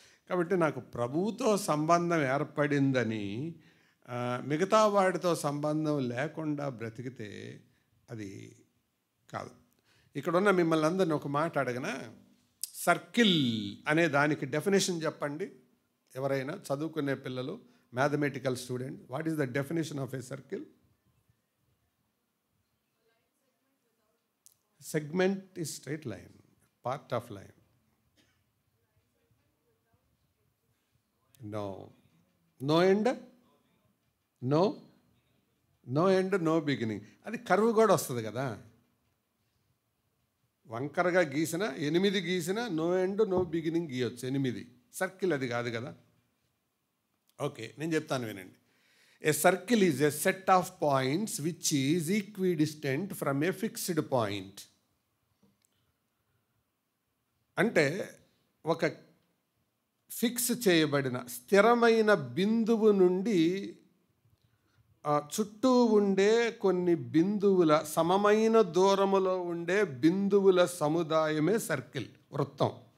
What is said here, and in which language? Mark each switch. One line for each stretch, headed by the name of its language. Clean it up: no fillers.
Telugu: కాబట్టి నాకు ప్రభువుతో సంబంధం ఏర్పడిందని మిగతా వాడితో సంబంధం లేకుండా బ్రతికితే అది కాదు. ఇక్కడున్న మిమ్మల్ని అందరిని ఒక మాట అడగనా? సర్కిల్ అనే దానికి డెఫినేషన్ చెప్పండి. ఎవరైనా చదువుకునే పిల్లలు,
English: Mathematical student, what is the definition of a circle? Segment is straight line, part of line. No end, no end, no beginning.
Telugu: అది కర్వ్ కూడా వస్తుంది కదా. వంకరగా గీసిన 8 గీసిన
English: no end no beginning
Telugu: గీయొచ్చు 8. Circle అది కాదు కదా. ఓకే, నేను చెప్తాను వినండి.
English: A circle is a set of points which is equidistant from a fixed point.
Telugu: అంటే ఒక ఫిక్స్ చేయబడిన స్థిరమైన బిందువు నుండి చుట్టూ ఉండే కొన్ని బిందువుల సమమైన దూరములో ఉండే బిందువుల సముదాయమే సర్కిల్, వృత్తం.